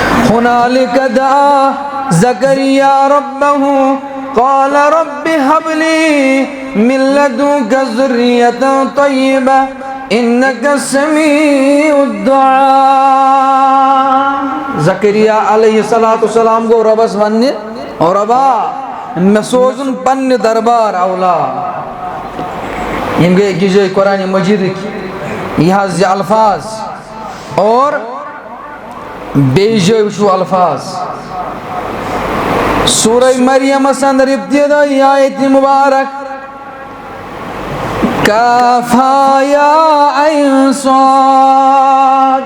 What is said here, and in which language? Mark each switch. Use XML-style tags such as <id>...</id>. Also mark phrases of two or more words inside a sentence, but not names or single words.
<ar>هنالك دعا زكريا ربه قال رب هب لي من لدنك ذرية طيبة إنك سميع الدعاء.</ar> <ks>زكريا علیہ السلام گو ربس ونہ اور ربا میں سوزن پنہ دربار اولاد. یم گئی أکس جائے قرآن مجید یہ الفاظ اور بیس جائے وچھو الفاظ. سورہ مریم اندر ابتدائی آیت مبارک کافا یا عین صاد.</ks>